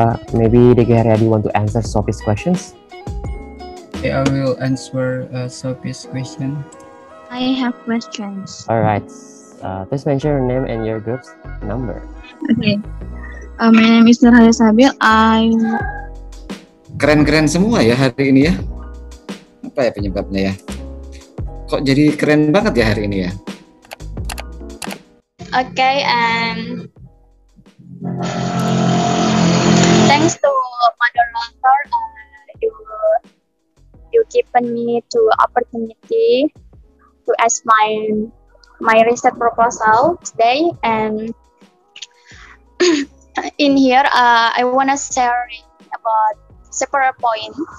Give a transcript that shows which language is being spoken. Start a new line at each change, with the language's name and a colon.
English: Maybe Diki Haryadi want to answer Sophie's questions. Okay, I will answer Sophie's question. I have questions. All right. Please mention your name and your group's number. Okay. My name is Nurhaya Sabil.
Indonesian: Keren-keren semua ya hari ini ya. Apa ya penyebabnya ya? Kok jadi keren banget ya hari ini ya?
English: Okay, and thanks to moderator, you given me to opportunity to ask my research proposal today, and in here I wanna share about several points.